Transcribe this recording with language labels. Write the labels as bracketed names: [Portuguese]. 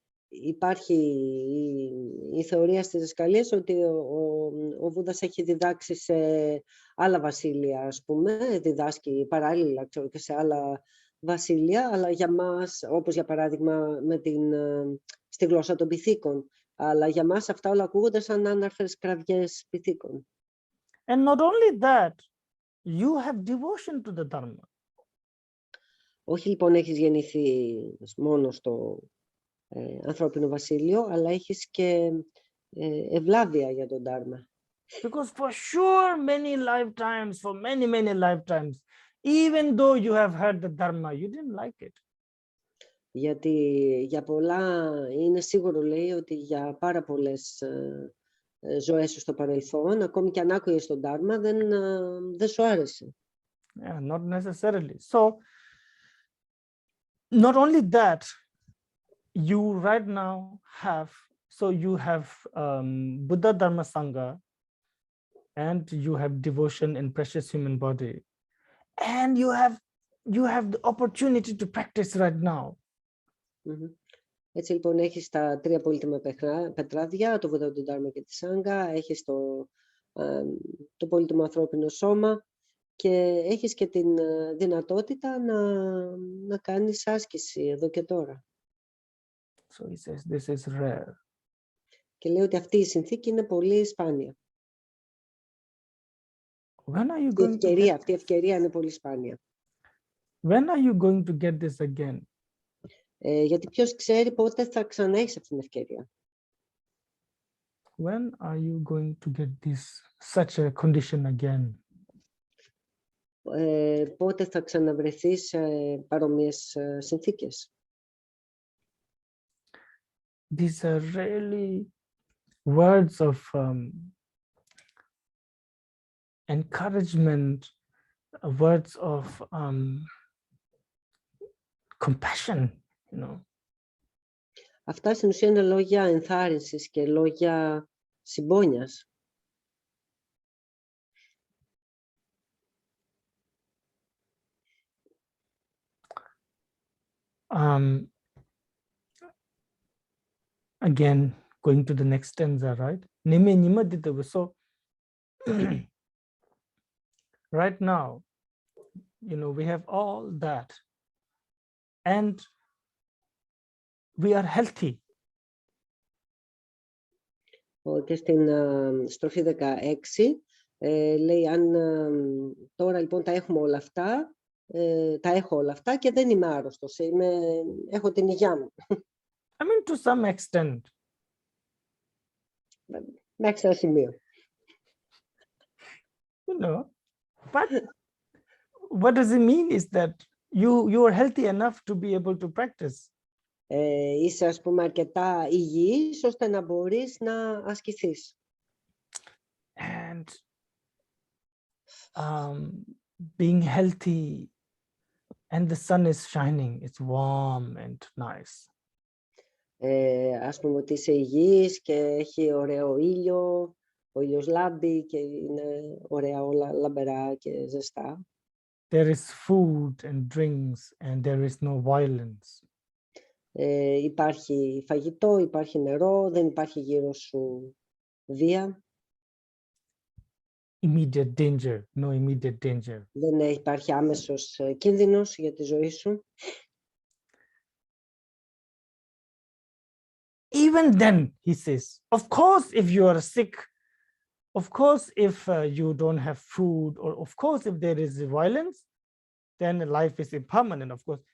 [Greek] Υπάρχει η θεωρία στις διδασκαλίες ότι ο Βούδας έχει διδάξει σε άλλα βασίλεια, ας πούμε, διδάσκει παράλληλα, ξέρω, και σε άλλα βασίλεια, αλλά για μας, όπως για παράδειγμα στη γλώσσα των πυθίκων, αλλά για μας αυτά όλα ακούγονται σαν άναρθρες κραυγές πυθίκων. [English] And not only that, you have devotion to the Dharma. [Greek] Όχι λοιπόν έχεις γεννηθεί μόνο στο ανθρώπινο βασίλειο, αλλά έχεις και ευλάβεια για τον Dharma. [English] Because for sure many lifetimes, for many lifetimes, even though you have heard the Dharma, you didn't like it. [Greek] Γιατί για πολλά, είναι σίγουρο, λέει, ότι για πάρα πολλές ζωές σου στο παρελθόν, ακόμη και αν άκουγες τον Dharma, δεν σου άρεσε. [English] Yeah, not necessarily. So, not only that, you right now have, you have Buddha Dharma Sangha, and you have devotion in precious human body, and you have the opportunity to practice right now. [Greek] Έτσι λοιπόν έχεις τα τρία πολύτιμα πετράδια, το Βουδά, τον Dharma και τη Σάγγα, έχεις το πολύτιμο ανθρώπινο σώμα και έχεις και την δυνατότητα να κάνεις άσκηση εδώ και τώρα. [English] So he says this is rare. [Greek] Και λέει ότι αυτή η συνθήκη είναι πολύ σπάνια. [English] When are you going [Greek] Αυτή η ευκαιρία είναι πολύ σπάνια. [English] When are you going to get this again? [Greek] Γιατί ποιος ξέρει πότε θα ξανά έχεις αυτή την ευκαιρία. [English] When are you going to get such a condition again? [Greek] Πότε θα ξαναβρεθείς σε παρόμοιες συνθήκες. [English] These are really words of encouragement, words of compassion, you know. [Greek] Αυτά στην ουσία είναι λόγια ενθάρρυνσης και λόγια συμπόνιας. [English] Again, going to the next stanza, right? So right now, you know, we have all that, and we are healthy. [Greek] Και στην στροφή 16 λέει, αν τώρα λοιπόν τα έχουμε όλα αυτά, τα έχω όλα αυτά και δεν είμαι άρρωστος, έχω την υγειά μου. [English] I mean, to some extent. [Greek] Μέχρι ένα σημείο. [English] You know, but what does it mean is that you are healthy enough to be able to practice. [Greek] Είσαι, ας πούμε, αρκετά υγιής ώστε να μπορείς να ασκηθείς. [English] And being healthy and the sun is shining, it's warm and nice. [Greek] Ας πούμε ότι είσαι υγιής και έχει ωραίο ήλιο, ο ήλιος λάμπει και είναι ωραία όλα λαμπερά και ζεστά. [English] there is food and drinks and there is no violence. [Greek] Υπάρχει φαγητό, υπάρχει νερό, δεν υπάρχει γύρω σου βία. [English] Immediate danger, no immediate danger. [Greek] Δεν υπάρχει άμεσος κίνδυνος για τη ζωή σου. [English] Even then, he says, of course, if you are sick, of course, if you don't have food, or of course, if there is violence, then life is impermanent, of course.